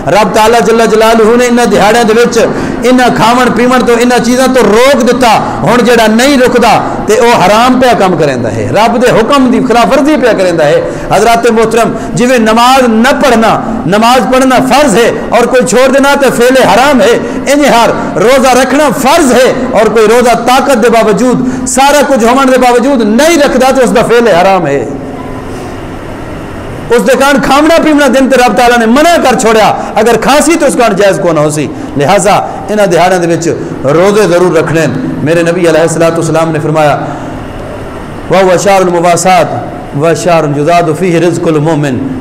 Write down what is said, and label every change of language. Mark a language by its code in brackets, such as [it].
[pa] رب تعالیٰ جل جلالہ نے انہاں دیہاڑیاں دے وچ انہاں کھاون پیون تو انہاں چیزاں تو روک دیتا. ہن جڑا نہیں رکدا تے او حرام پہ کام کریندا ہے، رب دے حکم دی خلاف ورزی پہ کریندا ہے. حضرات محترم جویں نماز نہ پڑھنا، نماز پڑھنا فرض ہے اور کوئی چھوڑ دینا تے فعل حرام ہے، انہیں ہر روزہ رکھنا فرض ہے اور کوئی روزہ طاقت دے باوجود سارا کچھ ہونے دے باوجود نہیں رکھدا تو اس دا فعل حرام ہے. اس دے کان کھاونا پیونا دن تے رب تعالیٰ نے منع کر چھوڑیا، اگر کھانسی تو اس کان جائز کو نہ ہو سی. لہٰذا انہاں دہاڑیاں دے وچ روزے ضرور رکھنے. میرے نبی علیہ الصلوۃ والسلام نے فرمایا [ar] وَهُوَ شَهْرُ الْمُوَاسَاةِ وَشَهْرٌ يُزَادُ فِيهِ رِزْقُ الْمُؤْمِنِ.